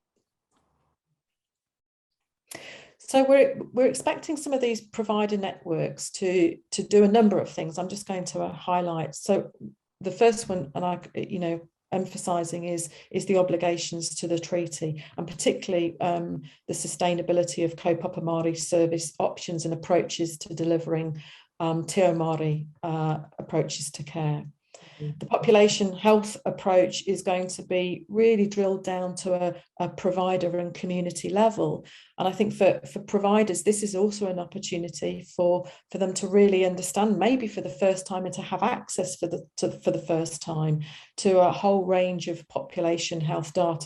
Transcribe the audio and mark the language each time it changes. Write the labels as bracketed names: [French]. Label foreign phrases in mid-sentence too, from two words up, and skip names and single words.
[English] So we're expecting some of these provider networks to do a number of things. I'm just going to highlight. So the first one, and emphasising is the obligations to the treaty, and particularly the sustainability of [Māori] kaupapa Māori [English] service options and approaches to delivering [Māori] te ao Māori [English] approaches to care. The population health approach is going to be really drilled down to a provider and community level. And I think for providers, this is also an opportunity for them to really understand, maybe for the first time, and to have access for the first time to a whole range of population health data.